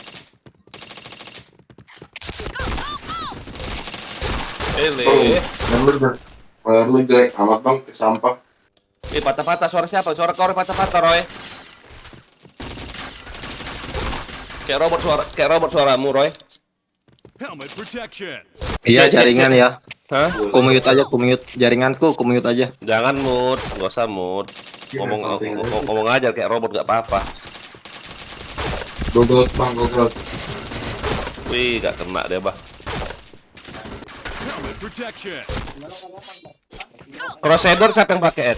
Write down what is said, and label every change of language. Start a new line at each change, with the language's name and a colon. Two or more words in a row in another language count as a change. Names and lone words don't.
Indonesian: Gile. Bayar lu jelek amat bang ke sampah. Patah-patah suara siapa? Suara kau patah-patah, Roy. Kayak robot suaramu, Roy.
English: Helmet protection.
Indonesian: iya jaringan ya. Hah? Kumute aja, kumute jaringanku, kumute aja. Jangan mood, nggak usah mood. Ngomong aja kayak robot nggak apa-apa. Goblok bang goblok. Wih, nggak kena deh, bah.
English: Helmet protection.
Indonesian: Crusader siapa yang pakai?